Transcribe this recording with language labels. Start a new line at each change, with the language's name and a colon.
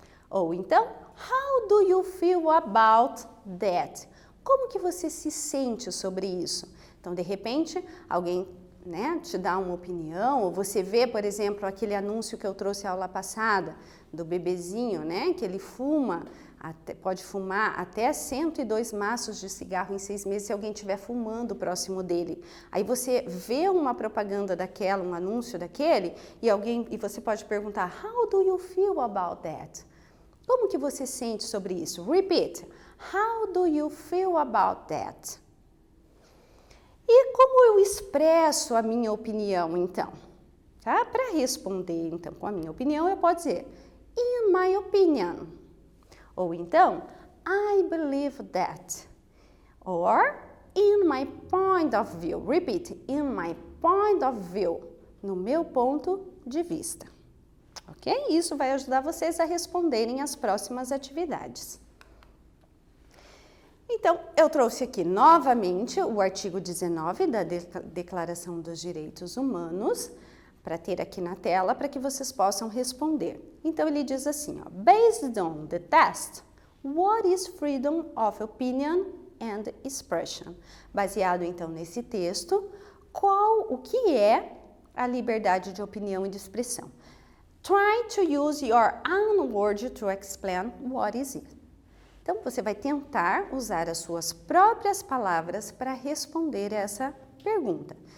Portuguese: Ou então,
English: how do you feel about that?
Portuguese: Como que você se sente sobre isso? Então, de repente, alguém, né, te dá uma opinião, ou você vê, por exemplo, aquele anúncio que eu trouxe a aula passada, do bebezinho, né, que ele fuma, pode fumar até 102 maços de cigarro em 6 meses se alguém estiver fumando próximo dele. Aí você vê uma propaganda daquela, um anúncio daquele, e você pode perguntar,
English: how do you feel about that?
Portuguese: Como que você sente sobre isso?
English: Repeat. How do you feel about that?
Portuguese: E como eu expresso a minha opinião, então? Tá? Para responder, então, com a minha opinião, eu posso dizer,
English: in my opinion.
Portuguese: Ou então,
English: I believe that. Or, in my point of view. Repeat, in my point of view.
Portuguese: No meu ponto de vista. Ok? Isso vai ajudar vocês a responderem as próximas atividades. Então, eu trouxe aqui novamente o artigo 19 da Declaração dos Direitos Humanos, para ter aqui na tela, para que vocês possam responder. Então, ele diz assim, ó,
English: based on the test, what is freedom of opinion and expression?
Portuguese: Baseado, então, nesse texto, o que é a liberdade de opinião e de expressão?
English: Try to use your own words to explain what is it.
Portuguese: Então, você vai tentar usar as suas próprias palavras para responder essa pergunta.